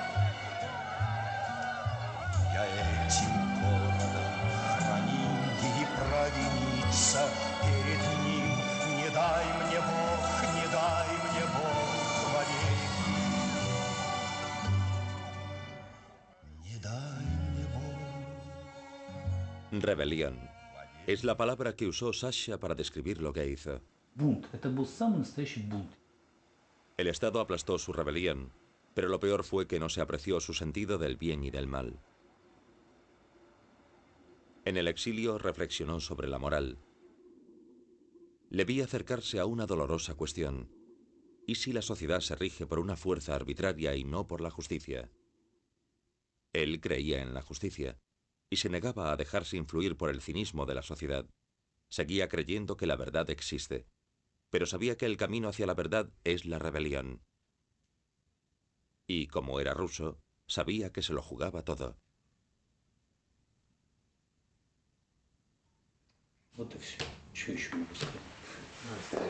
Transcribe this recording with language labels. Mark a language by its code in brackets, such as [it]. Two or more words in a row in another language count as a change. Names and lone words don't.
[ru] Я этим городом храним и провиниться перед ним. Не дай мне Бог, не дай мне Бог вовеки. Не дай мне Бог. [es] Rebelión. Es la palabra que usó Sasha para describir lo que hizo. [ru] Бунт. Это был самый настоящий бунт. [es] El Estado aplastó su rebelión, pero lo peor fue que no se apreció su sentido del bien y del mal. En el exilio reflexionó sobre la moral. Le vi acercarse a una dolorosa cuestión. ¿Y si la sociedad se rige por una fuerza arbitraria y no por la justicia? Él creía en la justicia y se negaba a dejarse influir por el cinismo de la sociedad. Seguía creyendo que la verdad existe, pero sabía que el camino hacia la verdad es la rebelión. Y como era ruso, sabía que se lo jugaba todo. [ru] Вот и все. Что еще могу сказать?